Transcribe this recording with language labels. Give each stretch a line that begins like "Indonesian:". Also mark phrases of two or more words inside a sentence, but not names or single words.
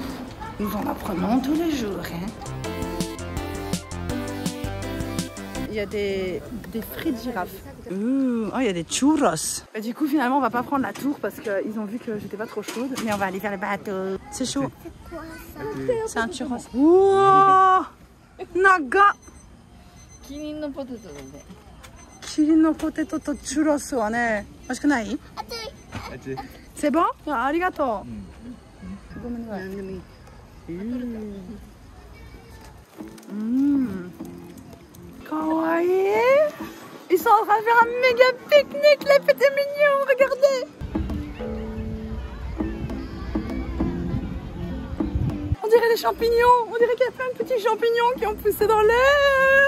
French: Nous en apprenons tous les jours, hein. Il y a des frites girafes. Oh, il y a des churros. Et du coup, finalement, on va pas prendre la tour parce qu'ils ont vu que j'étais pas trop chaude. Mais on va aller vers le bateau. C'est chaud. C'est quoi ça? C'est un churros. Wow! Naga!
Japanese: キリンのポテトだね。キリンのポテトとチュロスはね、美味しくない ？
French: C'est bon? Ah, arigato.
Japanese: ごめんなさい。Kawaii.
French: Ils sont en train de faire un méga pique-nique, les petits mignons, regardez. On dirait des champignons, on dirait qu'il y a plein de petits champignons qui ont poussé dans l'air.